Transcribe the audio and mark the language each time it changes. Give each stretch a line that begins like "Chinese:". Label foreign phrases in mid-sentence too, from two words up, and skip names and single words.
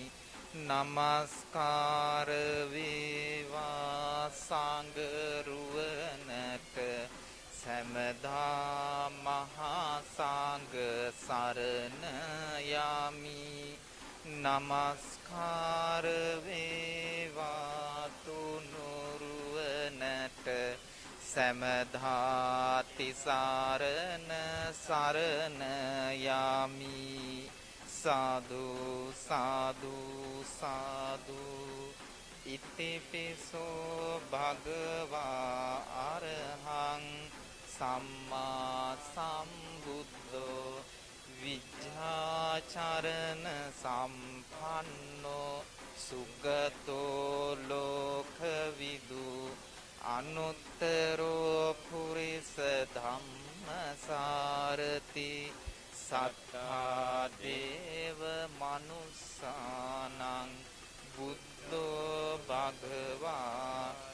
Sinhala: නමස්කාර වේවා සංඝරුවනට සැමදා මහා සංඝ සරණ යමි නමස්කාර වේවා තුනුරුවනට සැමදා තිසරණ සරණ යමි
Pali: साधु साधु साधु इतिपिसो भगवा अरहं सम्मा सम्बुद्धो विद्याचरण सम्पन्नो सुगतो लोकविदु अनुत्तरो पुरिस धम्मसारथि සත්තා දේව මනුස්සානං බුද්ධෝ භගවා